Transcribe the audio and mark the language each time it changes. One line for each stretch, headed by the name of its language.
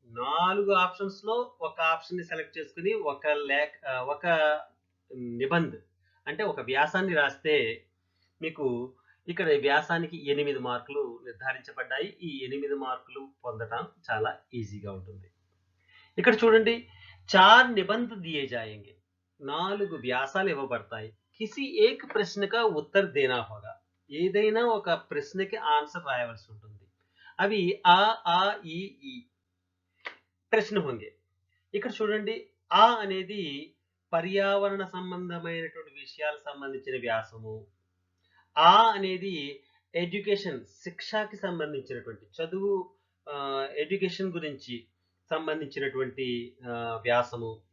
Telugu: 4 options లో ఒక option ని సెలెక్ట్ చేసుకుని ఒక నిబంధ అంటే ఒక వ్యాసాన్ని రాస్తే మీకు ఇక్కడ వ్యాసానికి 8 మార్కులు నిర్ధారించబడ్డాయి. ఈ 8 మార్కులు పొందడం చాలా ఈజీగా ఉంటుంది. ఇక్కడ చూడండి, 4 నిబంధ
Hindi: दिए जाएंगे,
Telugu: 4 వ్యాసాలు ఇవ్వబడతాయి.
Hindi: किसी एक प्रश्न का उत्तर देना होगा,
Telugu: ఏదైనా ఒక ప్రశ్నకి ఆన్సర్ రాయవలసి ఉంటుంది. అవి ఆ, ఈ ప్రశ్న
Hindi: होंगे.
Telugu: ఇక్కడ చూడండి, ఆ అనేది పర్యావరణ సంబంధమైనటువంటి విషయాలకు సంబంధించిన వ్యాసము. ఆ అనేది ఎడ్యుకేషన్, శిక్షకి సంబంధించినటువంటి చదువు, ఎడ్యుకేషన్ గురించి సంబంధించినటువంటి వ్యాసము.